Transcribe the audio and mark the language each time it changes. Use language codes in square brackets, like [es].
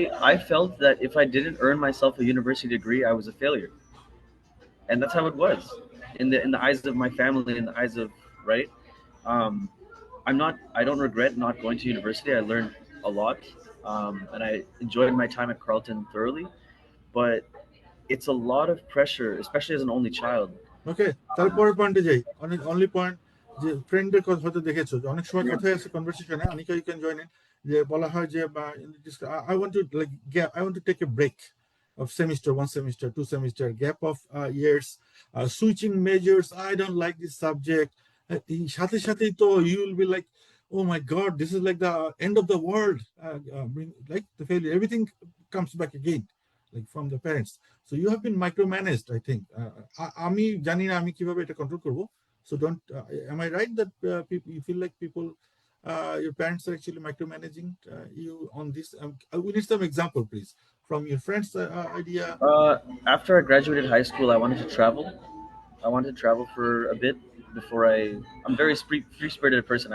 [en] I felt that if I didn't earn myself a university degree, I was a failure, and that's how it was in the eyes of my family, in the eyes of right. I don't regret not going to university. I learned a lot, and I enjoyed my time at Carleton thoroughly. But it's a lot of pressure, especially as an only child. [bn] ওকে, তারপরের পয়েন্টে যাই। Only point যে ফ্রেন্ডের কথা হয়তো দেখেছো, অনেক সময় কথাই আছে কনভারসেশনে, Anika you can join in, যে বলা হয় যে [en] I want to like I want to take a break of semester, 1 semester, 2 semester, gap of years, switching majors. I don't like this subject. [bn] সাথে সাথেই তো [en] you will be like, oh my god, this is like the end of the world, like the failure, everything comes back again, like from the parents. So you have been micromanaged, I think. [bn] আমি জানি না আমি কিভাবে এটা control করব. [en] So don't, am I right that people, you feel like people, your parents are actually micromanaging you on this? We need some example, please, from your friends' idea. After I graduated high school, I wanted to travel. I wanted to travel for a bit before I'm a very free-spirited person.